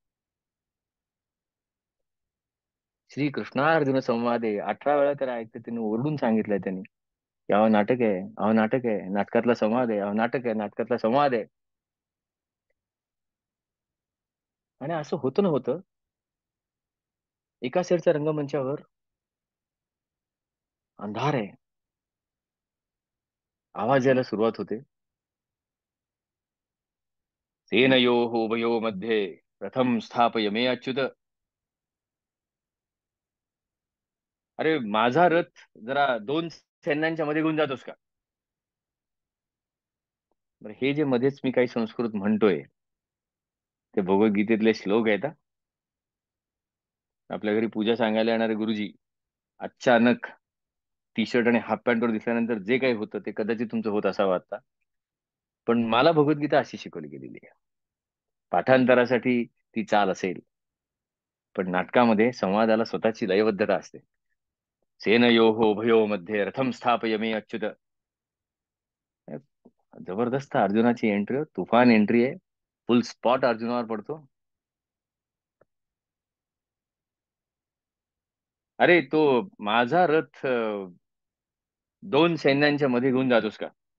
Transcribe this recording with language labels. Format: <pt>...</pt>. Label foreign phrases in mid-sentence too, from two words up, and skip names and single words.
<mr>श्री कृष्णार्जुन संवादे 18 वेळा तर ऐकतं त्यांनी, ओरडून सांगितलंय त्यांनी, की अहो नाटक आहे, अहो नाटक आहे, नाटकातला संवाद आहे, अहो नाटक आहे, नाटकातला संवाद आहे. आणि असं होतं ना होतं, एका साईडच्या रंगमंचावर अंधार आहे. आवाज यायला सुरुवात होते.</mr> <sa>सेनयोः उभयोः मध्ये प्रथम स्थापय मे अच्युत.</sa> <mr>अरे माझा रथ जरा दोन सैन्यांच्या मध्ये घेऊन जातोस का? बरं, हे जे मध्येच मी काही संस्कृत म्हणतोय, ते भगवद्गीतेतले श्लोक आहेत हा. आपल्या घरी पूजा सांगायला येणारे गुरुजी अचानक</mr> <en>T shirt</en> <mr>आणि हाफ पॅन्टवर दिसल्यानंतर जे काही होतं ते कदाचित तुमचं होत असावं आता. पण मला भगवद्गीता अशी शिकवली गेलेली आहे. पाठांतरासाठी ती चाल असेल, पण नाटकामध्ये संवादाला स्वतःची लयबद्धता असते.</mr> <sa>सेनयोः उभयो मध्ये रथम स्थापय मे अच्युत.</sa> <mr>जबरदस्त अर्जुनाची एंट्री, तुफान एंट्री आहे.</mr> <en>full spot</en> <mr>अर्जुनावर पडतो. अरे तो माझा रथ दोन सैन्यांच्या मध्ये घेऊन जातोस का?</mr>